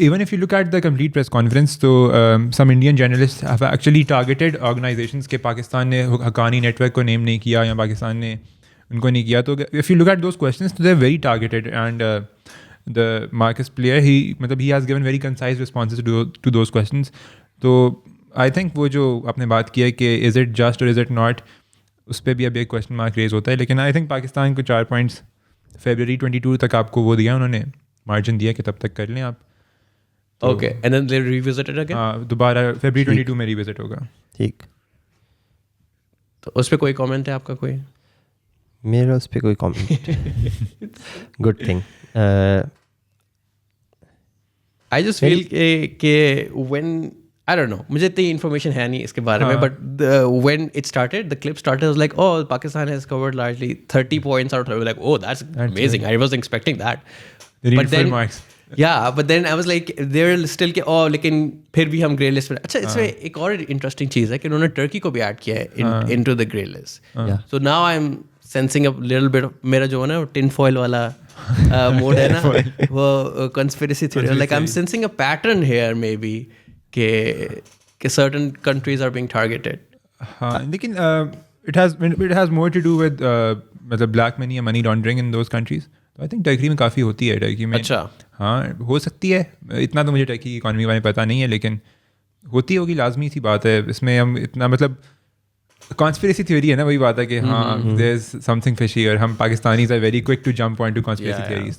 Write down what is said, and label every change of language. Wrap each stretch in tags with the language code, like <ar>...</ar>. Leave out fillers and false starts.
<en>even if you look at the complete press conference, so some Indian journalists have actually targeted organizations</en> <ur>کہ پاکستان نے Haqqani net work کو نیم نہیں کیا یا پاکستان نے ان کو نہیں کیا.</ur> <en>تو if you look at those questions, they're very targeted, and the Marcus Player, he has given very concise responses to those questions.</en> <ur>تو</ur> <en>I think</en> <ur>وہ جو آپ نے بات کی ہے کہ</ur> <en>is it just</en> <ur>اور</ur> <en>is it not,</en> <ur>اس پہ بھی ابھی ایک</ur> <en>question mark raise</en> <ur>ہوتا ہے. لیکن</ur> <en>I think</en> <ur>پاکستان کو 4 پوائنٹس February 22 تک آپ کو وہ دیا, انہوں نے مارجن دیا کہ تب تک کر لیں آپ.</ur> <en>okay, and then they revisit it again.</en> <ur>ہاں, دوبارہ February 22 میں ریوزٹ ہوگا. ٹھیک, تو اس پہ کوئی کامنٹ ہے آپ کا؟ کوئی میرا اس پہ کوئی comment.</ur> <en>Good thing. I just feel کہ when I don't know,</en> <ur>مجھے اتنی انفارمیشن ہے نہیں اس کے بارے میں,</ur> <en>But when it started, the clip started, I was like, oh, Pakistan has covered largely 30 points out of it. Like, oh, that's amazing. I wasn't expecting that. But then yeah, but then I was like, they're still کہ oh,</en> <ur>لیکن پھر بھی ہم grey list میں. اچھا, اس میں ایک اور انٹرسٹنگ چیز ہے کہ انہوں نے ٹرکی کو بھی ایڈ کیا ہے</ur> <en>into the grey list. So now I'm sensing a little bit of</en> <ur>میرا جو ہے نا ٹن فوائل والا موڈ ہے نا, وہ</ur> <en>conspiracy theory. Like I'm sensing a pattern here maybe کہ certain countries are being targeted. ہاں, لیکن it has more to do with مطلب black money یا money laundering in those countries.</en> <ur>تو آئی تھنک ٹرکی میں کافی ہوتی ہے. ٹرکی میں اچھا, ہاں ہو سکتی ہے, اتنا تو مجھے ٹرکی کی اکانومی بارے میں پتہ نہیں ہے, لیکن ہوتی ہوگی, لازمی سی بات ہے. اس میں ہم اتنا مطلب کانسپریسی تھیوری ہے نا, وہی بات ہے کہ ہاں</ur> <en>there is something fishy,</en> <ur>اور ہم</ur> <en>Pakistanis are very quick to jump on to conspiracy theories.</en>